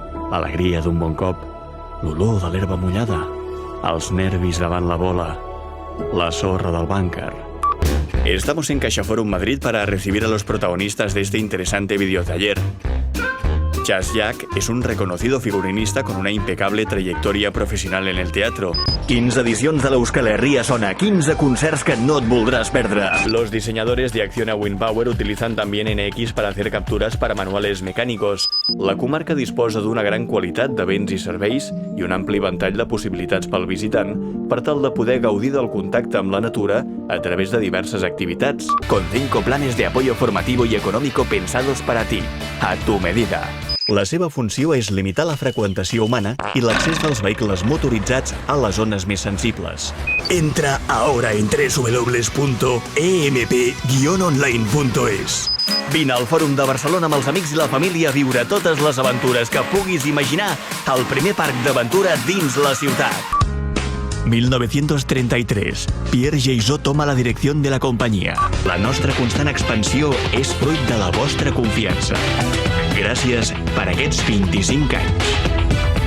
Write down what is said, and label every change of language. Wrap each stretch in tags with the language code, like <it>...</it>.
<ca>L'alegria d'un bon cop, l'olor de l'herba mullada, els nervis davant la bola, la sorra del búnker.</ca> <es>Estamos en CaixaForum Madrid para recibir a los protagonistas de este interesante videotaller. Chas Jack es un reconocido figurinista con una impecable trayectoria profesional en el teatro.</es> <ca>15 edicions de l'Euskal Herria Sona, 15 concerts que no et voldràs perdre.</ca> <es>Los diseñadores de Acciona Windpower utilizan también NX para hacer capturas para manuales mecànicos.</es> <ca>La comarca disposa d'una gran qualitat de béns i serveis i un ampli ventall de possibilitats pel visitant per tal de poder gaudir del contacte amb la natura a través de diverses activitats.</ca> <es>Con 5 planes de apoyo formativo y económico pensados para ti, a tu medida.</es> <ca>La seva funció és limitar la freqüentació humana i l'accés dels vehicles motoritzats a les zones més sensibles.</ca> <es>Entra ahora en www.emp-online.es.</es> <ca>Vine al Fòrum de Barcelona amb els amics i la família a viure totes les aventures que puguis imaginar al primer parc d'aventura dins la ciutat. 1933. Pierre Geisó toma la direcció de la companyia. La nostra constant expansió és fruit de la vostra confiança. Gràcies per aquests 25 anys.</ca>